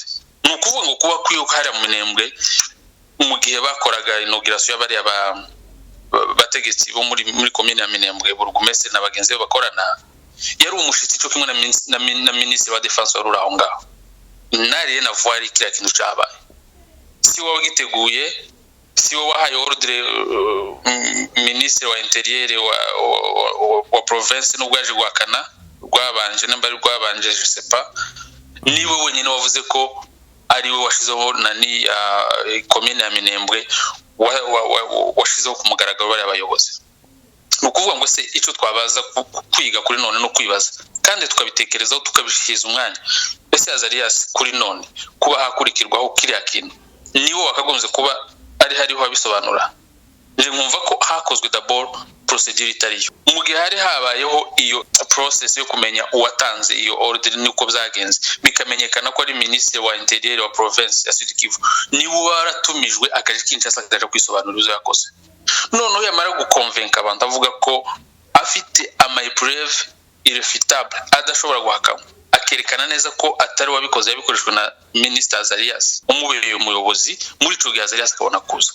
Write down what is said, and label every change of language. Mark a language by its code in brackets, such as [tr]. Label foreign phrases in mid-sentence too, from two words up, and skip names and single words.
[rw] Nukuvuga ngo kuba kwiyo hari mu Minembwe mu gihe bakoraga inauguration y'abari bategetsi bo muri commune ya Minembwe, burugumese na bagenzi be bakorana, yari umushitsi cyo kimwe na Ministre wa Defense wari aho ngaho. Nari na voir kiriya kintu cyabaye. Si wowe giteguye, si wowe wahaye ordre Ministre wa Interieur wa province n'ubwaje gwakana rwabanje nambari rwabanje [fr] je sais pas, [rw] niwe wenyine wavuze ko ari we washizeho nani commune ya Minembwe washizeho ku mugaragaro bari abayobozi. Nukuvuga ngo se icyo twabaza kwiga kuri none no kwibaza, kandi tukabitekerezaho tukabishiza umwanya. Ese Azarias kuri none kuba hakurikirwaho kiriya kintu niwo wakagonze kuba ari hariho abisobanura. Nje nkumva ko hakozwe [fr] d'abord procedure [rw] itariyo. Mu gihe hari habayeho iyo process yo kumenya uwatanze iyo order niko byagenze, bikamenyekana ko ari Ministre wa Interieur wa province ya Sud Kivu, niwo waratumijwe akaje Kinshasa akaje kwisobanura uzo yakoze. None yamara gukonvenka abantu avuga ko afite ama [fr] preuve irrefutable [rw] adashobora guhakana, akerekana neza ko atari wabikoze, yabikoreshwe na Minister Azarias umubereye umuyobozi muri ico gihe Azarias akabona kuza.